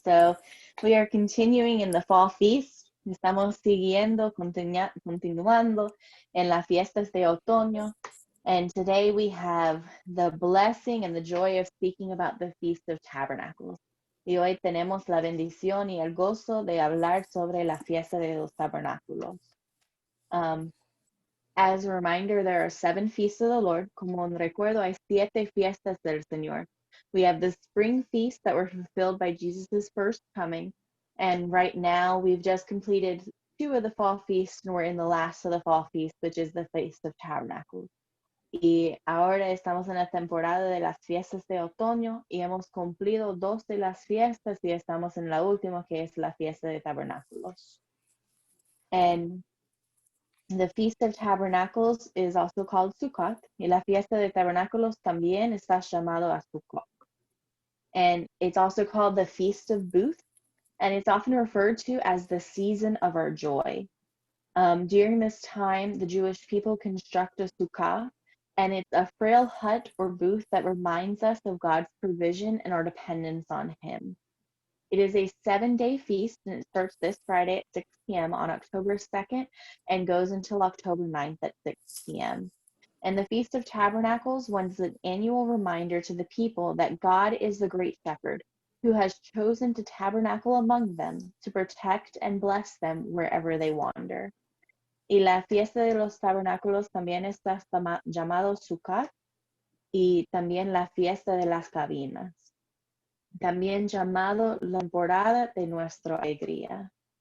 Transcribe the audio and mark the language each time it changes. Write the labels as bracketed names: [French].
[English] So we are continuing in the fall feast. [Spanish] Estamos continuando en las fiestas de otoño. [English] And today we have the blessing and the joy of speaking about the Feast of Tabernacles. [Spanish] Y hoy tenemos la bendición y el gozo de hablar sobre la fiesta de los tabernáculos. [English] As a reminder, there are 7 feasts of the Lord. [Spanish] Como un recuerdo, hay 7 fiestas del Señor. [English] We have the spring feast that were fulfilled by Jesus' first coming. And right now, we've just completed 2 of the fall feasts, and we're in the last of the fall feast, which is the Feast of Tabernacles. [Spanish] Y ahora estamos en la temporada de las fiestas de otoño y hemos cumplido 2 de las fiestas y estamos en la última, que es la fiesta de tabernáculos. [English] And the Feast of Tabernacles is also called Sukkot, [Spanish] y la fiesta de tabernáculos también está llamado a Sukkot. [English] And it's also called the Feast of Booths, and it's often referred to as the season of our joy. During this time, the Jewish people construct a sukkah, and it's a frail hut or booth that reminds us of God's provision and our dependence on Him. It is a 7-day feast, and it starts this Friday at 6 p.m. on October 2nd and goes until October 9th at 6 p.m. And the Feast of Tabernacles was an annual reminder to the people that God is the great shepherd who has chosen to tabernacle among them to protect and bless them wherever they wander. [Spanish] Y la fiesta de los tabernáculos también está llamado Sukkot y también la fiesta de las cabinas, también llamado la temporada de nuestra alegría.